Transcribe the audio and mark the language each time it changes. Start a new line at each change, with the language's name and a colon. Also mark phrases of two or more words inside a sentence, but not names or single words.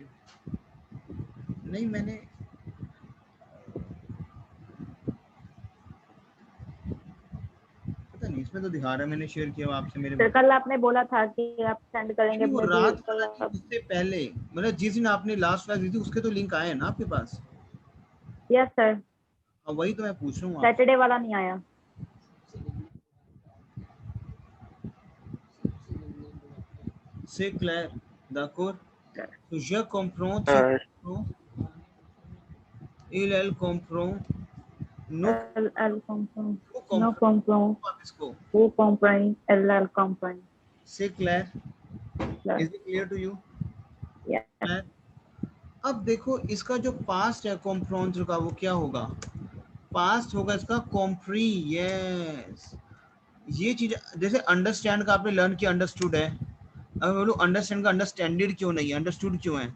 Hindi: नहीं, मैंने पता नहीं, इसमें तो दिखा रहा है मैंने शेयर किया आपसे मेरे. सर कल आपने बोला था कि आप सेंड करेंगे वो मुझे. रात कल वाला आप. उससे पहले, मतलब जिस दिन आपने लास्ट क्लास दी थी उसके तो लिंक आए हैं ना आपके पास?
English: yes sir.
Hindi: अब वही तो मैं पूछ रहा हूँ. सैटरडे वाला नहीं आया.
French: C'est clair, d'accord? तो je comprends, tu Sir. comprends, elle comprend, nous Elle comprend. vous No comprenons. comprend.
Hindi: आप इसको.
French: Vous comprend. Elle comprend. C'est clair?
English: Yes. Is it clear to you? Yes.
French: Clair?
Hindi: अब देखो इसका जो पास्ट है comprendre का, वो क्या होगा? पास्ट होगा इसका compris. यस. ये चीज जैसे अंडरस्टैंड का आपने लर्न किया, अंडरस्टूड है। अब बोलो अंडरस्टैंड का अंडरस्टैंडेड क्यों नहीं है, अंडरस्टूड क्यों है?